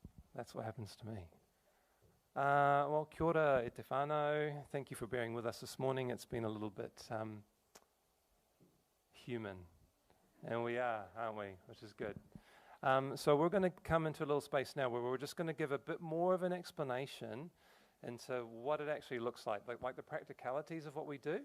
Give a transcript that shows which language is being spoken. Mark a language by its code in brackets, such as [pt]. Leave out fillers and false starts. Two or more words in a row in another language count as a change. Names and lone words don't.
[en] That's what happens to me. Well, [mi] kia ora e te whānau. [en] Thank you for bearing with us this morning. It's been a little bit human. And we are, aren't we? Which is good. So we're going to come into a little space now where we're just going to give a bit more of an explanation into what it actually looks like the practicalities of what we do.